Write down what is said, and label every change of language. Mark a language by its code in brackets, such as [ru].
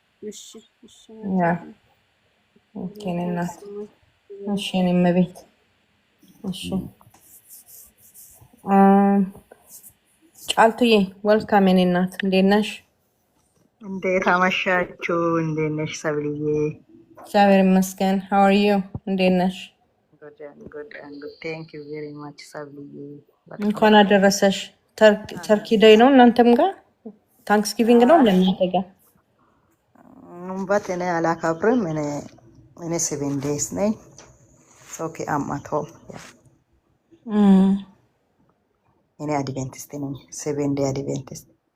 [am] እሺ እሺ ያ ኦኬ ነና እሺ ነመቤት እሺ ጫልቱዬ ወልካም የኔ እናት እንዴት ነሽ? እንዴት አመሻችሁ? እንዴት ነሽ ሰብልዬ? እግዚአብሔር ይመስገን። [en] how are you? [am] እንዴት ነሽ? [en] good. Thank you very much ሰብልዬ። [am] እንኳን አደረሰሽ። ተርኪ ዴይ ነው እናንተም ጋር ታንክስጊቪንግ ነው ለእናንተ ጋር? እኔ አላከብርም። እኔ 7 days ነኝ። ኦኬ አማቶ እኔ አድቬንቲስት ነኝ 7 day አድቬንቲስት